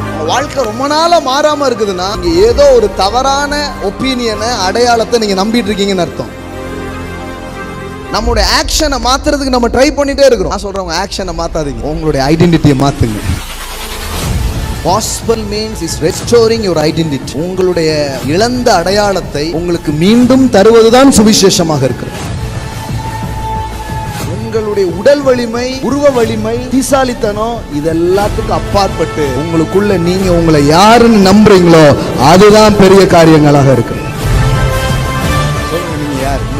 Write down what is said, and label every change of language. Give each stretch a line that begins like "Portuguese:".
Tamil: வாழ்க்கை ரொம்ப நாளா மாறாம இருக்குதுன்னா நீங்க ஏதோ ஒரு தவறான ஒப்பீனியனை, அடையாளத்தை நீங்க நம்பிட்டு இருக்கீங்கன்னு அர்த்தம். நம்மளுடைய ஆக்ஷனை மாத்துறதுக்கு நம்ம ட்ரை பண்ணிட்டே இருக்கிறோம். நான் சொல்றேன், உங்க ஆக்ஷனை மாத்தாதீங்க, உங்களுடைய ஐடென்டிட்டியை மாத்துங்க.
English: Gospel means is restoring your identity.
Tamil: உங்களுடைய இழந்த அடையாளத்தை உங்களுக்கு மீண்டும் தருவதுதான் சுவிசேஷமாக இருக்கிறது. உங்களுடைய உடல் வலிமை, உருவ வலிமை, தீசாலித்தனம் இதெல்லாத்துக்கும் அப்பாற்பட்டு உங்களுக்குள்ள நீங்க உங்களை யாருன்னு நம்புறீங்களோ அதுதான் பெரிய காரியங்களாக இருக்கு. சொல்லுங்க, நீங்க யார்?